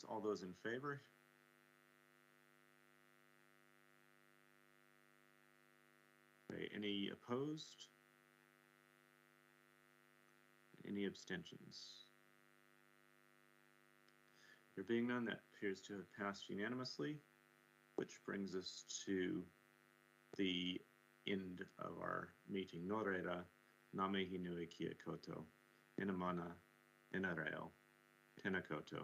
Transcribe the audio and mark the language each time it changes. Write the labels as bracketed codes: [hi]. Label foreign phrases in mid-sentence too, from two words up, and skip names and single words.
[en] All those in favor? Okay, any opposed? Any abstentions? There being none, that appears to have passed unanimously, which brings us to the end of our meeting. [mi] Nō reira, ngā mihi nui kia koutou. Ina mana, ina reo, tēnā koutou,